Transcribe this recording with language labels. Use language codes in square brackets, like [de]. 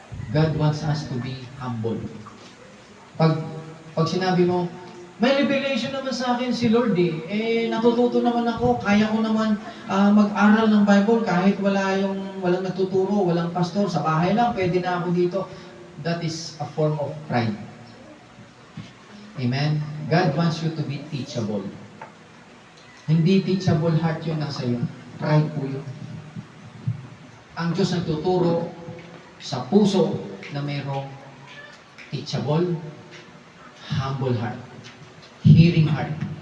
[en] God wants us to be humble. [tl] Pag sinabi mo, may revelation naman sa akin si Lord natututo naman ako, kaya ko naman mag-aral ng Bible kahit walang nagtuturo, walang pastor, sa bahay lang, pwede na ako dito. [en] That is a form of pride. Amen? God wants you to be teachable. [tl] Hindi [en] teachable heart [tl] yun nasa iyo. Pride po yun. Ang Diyos nagtuturo sa puso na mayroong [en] teachable, humble heart. Hearing heart.